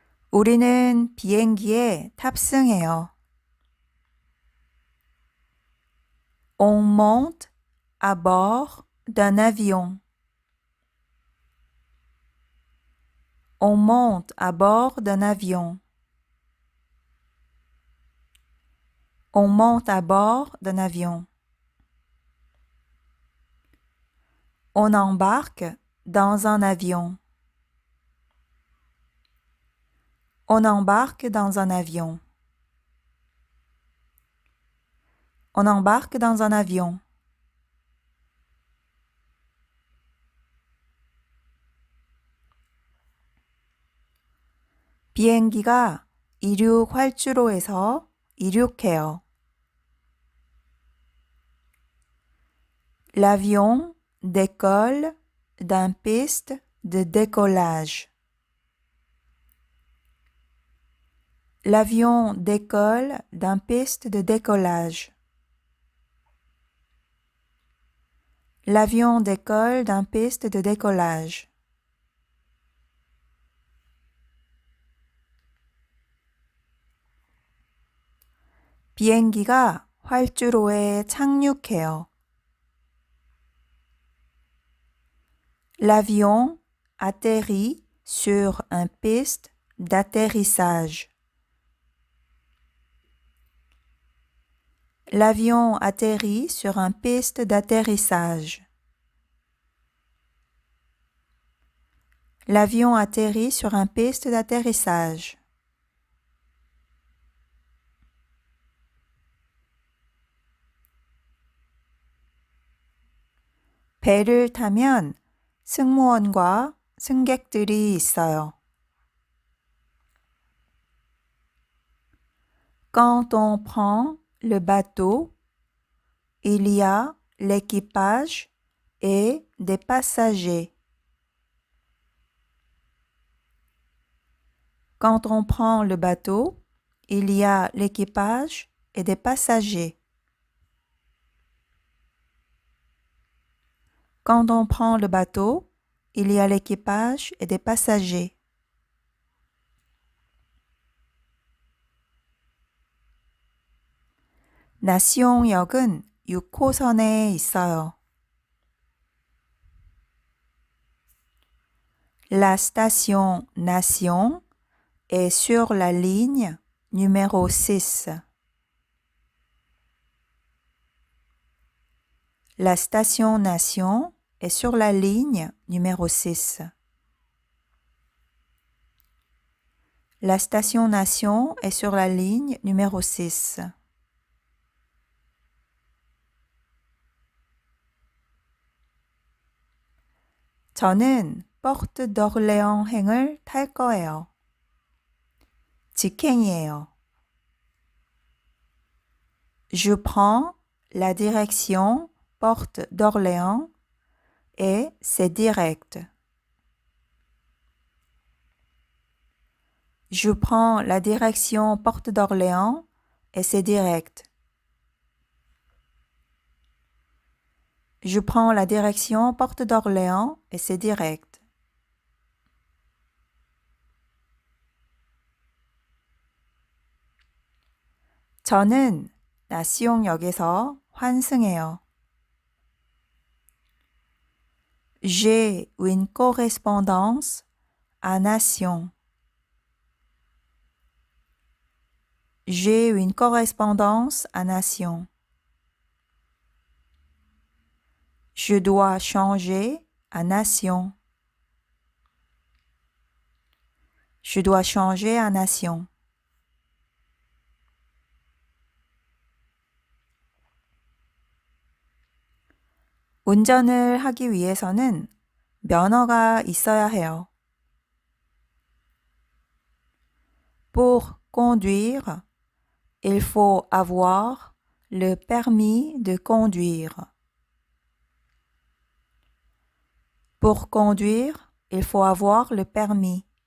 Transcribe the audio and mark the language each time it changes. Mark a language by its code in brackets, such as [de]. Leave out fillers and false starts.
[ko] 우리는 비행기에 탑승해요. [fr] On monte à bord d'un avion. On monte à bord d'un avion. On monte à bord d'un avion. On embarque dans un avion. On embarque dans un avion. On embarque dans un avion. [ko] 비행기가 이륙 활주로에서 이륙해요. [fr] L'avion décolle d'un piste de décollage. L'avion décolle d'un piste de décollage. L'avion décolle d'un piste de décollage. [ko] 비행기가 활주로에 착륙해요. [fr] L'avion atterrit sur un piste d'atterrissage. L'avion atterrit sur un piste d'atterrissage. L'avion atterrit sur un piste d'atterrissage. [ko] 배를 타면 승무원과 승객들이 있어요. [fr] Quand on prend le bateau, il y a l'équipage et des passagers. Quand on prend le bateau, il y a l'équipage et des passagers. Quand on prend le bateau, il y a l'équipage et des passagers. [ko] 나시옹역은 6호선에 있어요. [fr] La station Nation est sur la ligne numéro 6. La station Nation est sur la ligne numéro 6. La station Nation est sur la ligne numéro 6. [ko] 저는 포르트 d'Orléans행을 탈 거예요. 직행이에요. [fr] Je prends la direction Porte d'Orléans et c'est direct. Je prends la direction Porte d'Orléans et c'est direct. Je prends la direction Porte d'Orléans et c'est direct. [ko] 저는 나시용역에서 환승해요. [fr] J'ai une correspondance à Nation. J'ai une correspondance à Nation. Je dois changer à Nation. Je dois changer à Nation. [ko] 운전을 하기 위해서는 면허가 있어야 해요. [fr] Pour conduire, il faut avoir le permis de conduire. Pour conduire, il faut avoir le permis.